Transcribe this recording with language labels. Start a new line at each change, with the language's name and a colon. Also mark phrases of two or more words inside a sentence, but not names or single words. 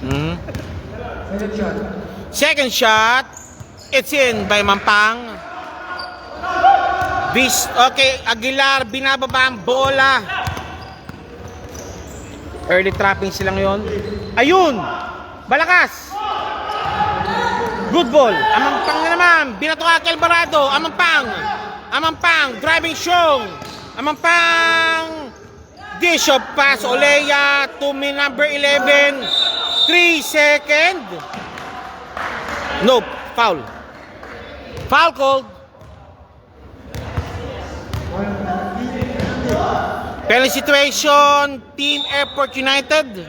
English: Second shot. It's in by Amampang.
Filipino: Okay, Aguilar binababa ang bola.
English: Early trapping
Filipino: silang yon. Ayun!
English: Balakas! Good ball.
Filipino: Amampang na naman. Binatuka kay Alvarado. Amampang.
English: Driving show. Amampang. Dish of pass. Olea to number 11. 3 seconds. Nope. Foul. Foul called. Penalty situation, Team Airport United.